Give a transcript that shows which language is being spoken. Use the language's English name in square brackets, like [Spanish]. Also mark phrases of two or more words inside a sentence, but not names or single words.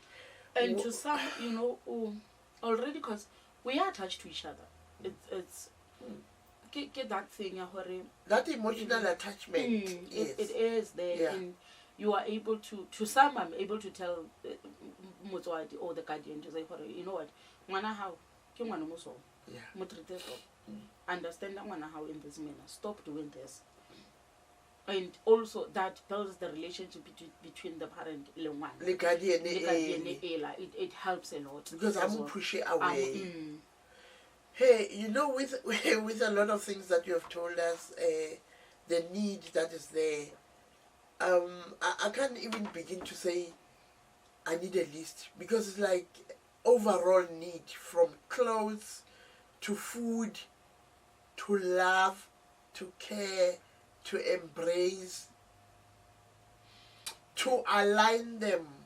[English] And to some, you know, already because we are attached to each other. It's get that thing that emotional attachment. Yes. It is there. Yeah. And you are able to some I'm able to tell Motswadi or the guardian to say, you know what, [Southern Sotho] ngwana hao ke ngwana mo so. [English] Yeah. Mo treat so. Understand that [Southern Sotho] ngwana hao [English] in this manner. Stop doing this. And also that builds the relationship between the parent and the guardian. It helps a lot. Because I'm pushing away. Hey, you know, with a lot of things that you have told us, the need that is there, I can't even begin to say I need a list, because it's like overall need, from clothes to food to love to care to embrace to align them.